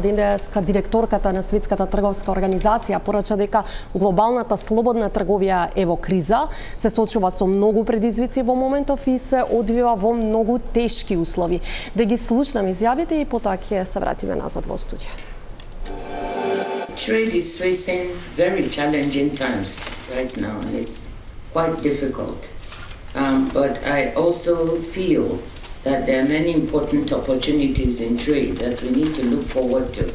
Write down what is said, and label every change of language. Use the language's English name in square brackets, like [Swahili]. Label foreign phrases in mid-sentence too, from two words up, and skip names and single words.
[Macedonian] Денеска директорката на Светската трговска организација порача дека глобалната слободна трговија е во криза, се соочува со многу предизвици во моментов и се одвива во многу тешки услови. Да ги слушнам изјавите и потоа ќе се вратиме назад во студија. [English] Trade is facing very challenging times right now, and it's quite difficult. But I also feel that there are many important opportunities in trade that we need to look forward to.